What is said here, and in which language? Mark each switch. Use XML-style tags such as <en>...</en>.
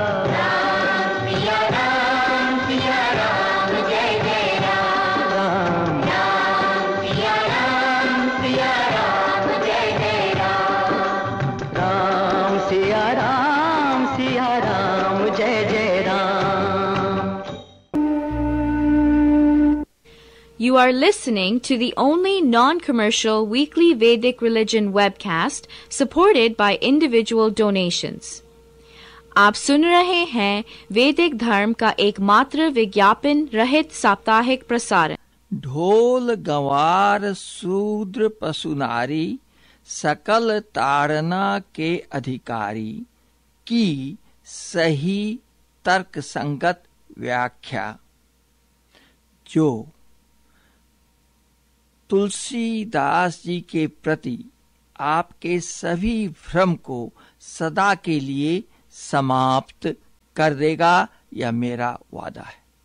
<hi>राम सिया राम जय जय राम राम सिया राम जय जय राम। राम सिया राम जय जय Ram.</hi> <en>You are listening to the only non-commercial weekly Vedic religion webcast supported by individual donations.</en> <hi>आप सुन रहे हैं वैदिक धर्म का एकमात्र विज्ञापन रहित साप्ताहिक प्रसारण। ढोल गंवार शूद्र पशु नारी सकल ताड़ना के अधिकारी की सही तर्क संगत व्याख्या, जो तुलसीदास जी के प्रति आपके सभी भ्रम को सदा के लिए समाप्त कर देगा, यह मेरा वादा है।</hi>